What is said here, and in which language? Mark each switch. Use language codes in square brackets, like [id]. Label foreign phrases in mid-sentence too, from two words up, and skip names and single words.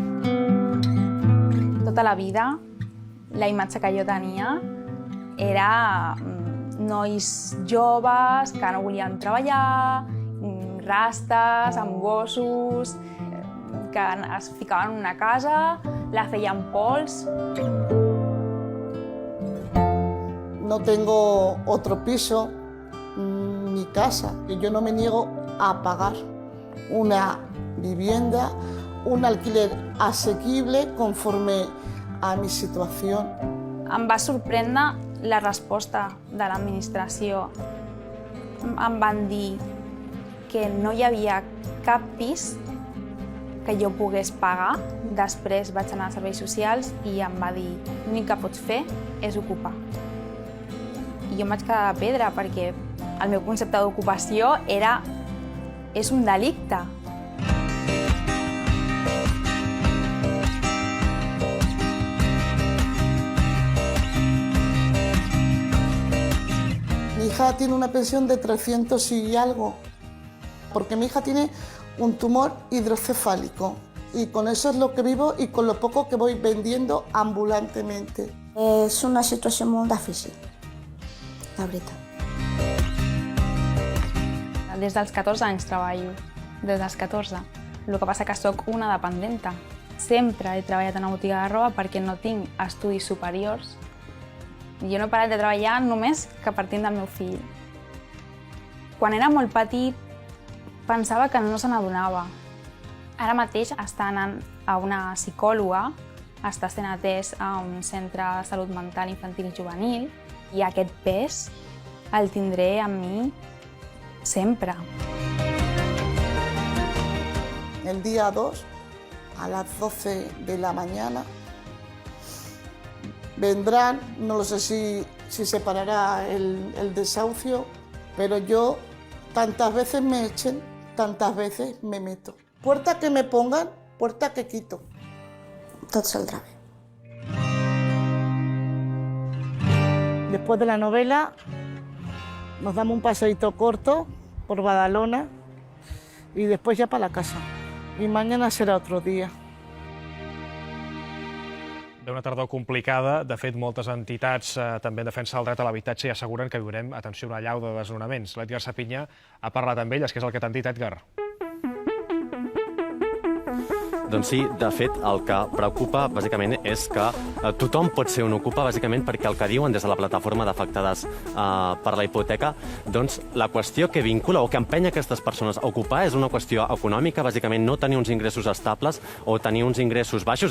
[ca] Tota la vida, la imatge que jo tenia era nois joves que no volien treballar, rastes, amb gossos, que es ficaven en una casa, la feien pols. [es] No tengo otro piso ni casa, que yo no me niego a pagar una vivienda, un alquiler asequible conforme a mi situació. [ca] Em va sorprendre la resposta de l'administració. Em van dir que no hi havia cap pis que jo pogués pagar. Després vaig anar als serveis socials i em va dir l'únic que pots fer és ocupar. I jo em vaig quedar de pedra perquè el meu concepte d'ocupació és un delicte. [es] Mi hija tiene una pensión de 300 y algo, porque mi hija tiene un tumor hidrocefálico y con eso es lo que vivo y con lo poco que voy vendiendo ambulantemente. [ca] És una situació molt difícil, la veritat. Des dels 14 anys treballo, des dels 14. El que passa que sóc una dependenta. Sempre he treballat en una botiga de roba perquè no tinc estudis superiors. Jo no he parat de treballar només que partint del meu fill. Quan era molt petit pensava que no se n'adonava. Ara mateix està anant a una psicòloga, està sent atès a un centre de salut mental infantil i juvenil i aquest pes el tindré amb mi sempre. [es] El día 2, a las 12 de la mañana, vendrán, no lo sé si se parará el desahucio, pero yo tantas veces me echen, tantas veces me meto. Puerta que me pongan, puerta que quito. [ca] Tot saldrà bé. [es] Después de la novela nos damos un paseíto corto por Badalona y después ya para la casa. Y mañana será otro día. [ca] Ve una tardor complicada. De fet, moltes entitats també en defensa del dret a l'habitatge i asseguren que viurem, atenció, una allau de desnonaments. L'Edgar Sapinyà ha parlat amb elles, que és el que t'han dit, Edgar. Doncs sí, de fet, el que preocupa, bàsicament, és que tothom pot ser un ocupa, bàsicament, perquè el que diuen des de la plataforma d'afectades per la hipoteca, doncs la qüestió que vincula o que empenya aquestes persones a ocupar és una qüestió econòmica, bàsicament no tenir uns ingressos estables o tenir uns ingressos baixos.